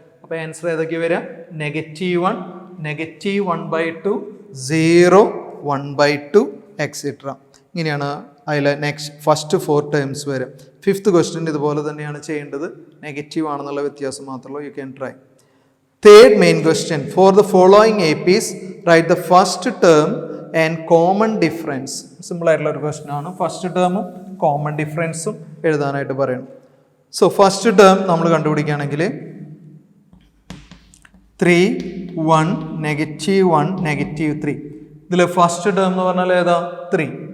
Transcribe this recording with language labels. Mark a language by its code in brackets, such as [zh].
[ml] അപ്പോൾ ആൻസർ ഏതൊക്കെ വരിക, -1, -1/2, 0, 1/2 എക്സിട്ര. ഇങ്ങനെയാണ് അതിലെ നെക്സ്റ്റ് ഫസ്റ്റ് 4 ടേംസ് വരെ. 5th ക്വസ്റ്റ്യൻ ഇതുപോലെ തന്നെയാണ് ചെയ്യേണ്ടത്, നെഗറ്റീവ് ആണെന്നുള്ള വ്യത്യാസം മാത്രമേ. [en] You can try. Third main question, for the following APs write the first term and common difference. [ml] Simple ആയിട്ടുള്ള ഒരു ക്വസ്റ്റ്യൻ ആണ്. ഫസ്റ്റ് ടേമും കോമൺ ഡിഫറൻസും എഴുതാനായിട്ട് പറയണം. സോ ഫസ്റ്റ് ടേം നമ്മൾ കണ്ടുപിടിക്കുകയാണെങ്കിൽ 3, 1, -1, -3. ഇതിൽ ഫസ്റ്റ് ടേം എന്ന് പറഞ്ഞാൽ ഏതാ, 3.